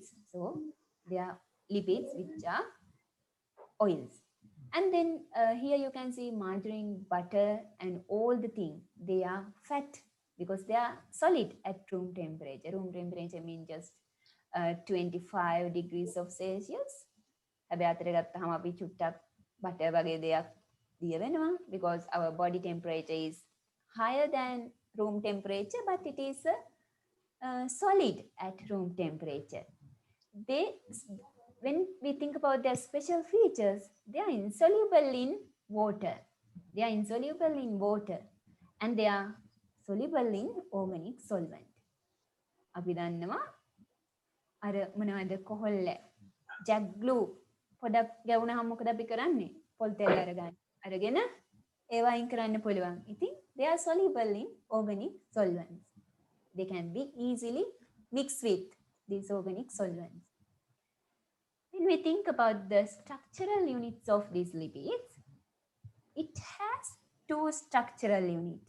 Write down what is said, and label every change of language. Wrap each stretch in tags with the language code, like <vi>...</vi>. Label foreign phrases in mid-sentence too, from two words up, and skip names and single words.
<en>So they are lipids which are oils. And then here you can see margarine, butter and all the things, they are fat because they are solid at room temperature. Room temperature means just 25 degrees of Celsius.</en> <si>හැබැයි අතට ගත්තාම අපි චුට්ටක්</si> <en>butter</en> <si>වගේ දෙයක් දිය වෙනවා</si> <en>because our body temperature is higher than room temperature, but it is solid at room temperature. When we think about their special features, they are insoluble in water. They are insoluble in water and they are soluble in organic solvent.</en> <si>අපි දන්නවා අර මොනවද කොහොල්ල ජැක් ග්ලූ පොඩක් ගැවුනහම මොකද අපි කරන්නේ? පොල් තෙල් අරගෙන ඒවා අයින් කරන්න පුළුවන්.</si> <en>ඉතින් they are soluble in organic solvents. They can be easily mixed with these organic solvents. When we think about the structural units of these lipids, it has two structural units.</en>